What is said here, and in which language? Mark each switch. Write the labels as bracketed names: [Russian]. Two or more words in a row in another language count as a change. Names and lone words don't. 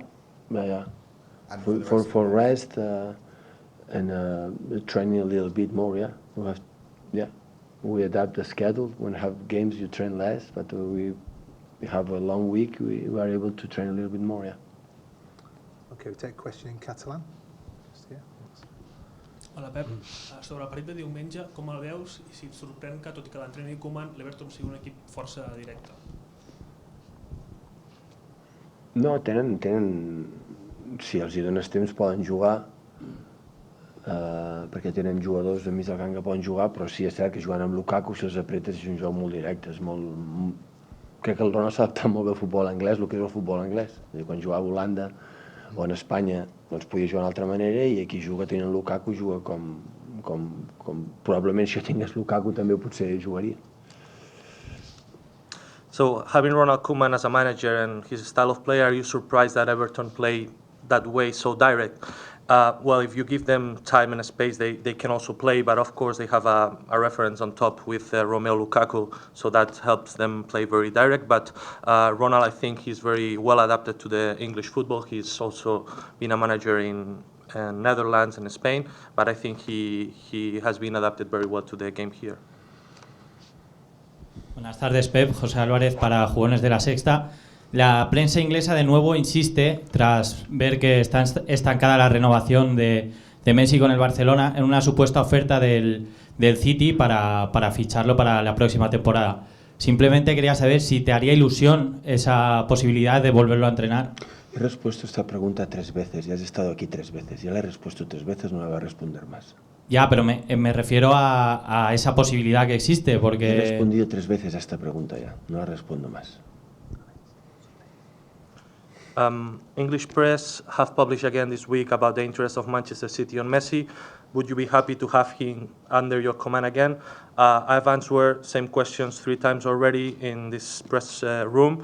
[English] And for rest and training a little bit more, yeah. We adapt the schedule. When we have games, you train less, but we have a long week, we are able to train a little bit more, yeah. Okay, we take a question in Catalan. Just here. [Catalan] Hola Pep, sobre el partit de diumenge, com el veus i si et sorprèn que, tot i que l'entrenador i Koeman, l'Everton sigui un equip força directe? No, tenen, si els hi dones temps poden jugar, perquè tenen jugadors de mig del camp que poden jugar, però sí és cert que jugant amb Lukaku, si els apretes, és un joc molt directe, és molt... Crec que el Ronaldo s'adapta molt bé al futbol anglès, el que és el futbol anglès. Quan jugava a Holanda o en Espanya doncs podia jugar d'una altra manera i aquí juga tenint Lukaku, juga com probablement si jo tingués Lukaku també potser jugaria. [English] So, having Ronald Koeman as a manager and his style of play, are you surprised that Everton play that way, so direct? Well, if you give them time and space, they can also play, but of course they have a reference on top with Romelu Lukaku, so that helps them play very direct. But Ronald, I think he's very well adapted to the English football. He's also been a manager in Netherlands and Spain, but I think he has been adapted very well to the game here. [Spanish] Buenas tardes, Pep. José Álvarez para Jugones de la Sexta. La prensa inglesa de nuevo insiste, tras ver que está estancada la renovación de Messi con el Barcelona, en una supuesta oferta del City para ficharlo para la próxima temporada. Simplemente quería saber si te haría ilusión esa posibilidad de volverlo a entrenar. He respuesto esta pregunta 3 veces, ya has estado aquí 3 veces, ya la he respuesto 3 veces, no la voy a responder más. Ya, pero me refiero a esa posibilidad que existe, porque... He respondido 3 veces a esta pregunta ya, no la respondo más. [English] English press have published again this week about the interest of Manchester City on Messi. Would you be happy to have him under your command again? I've answered same questions 3 times already in this press room.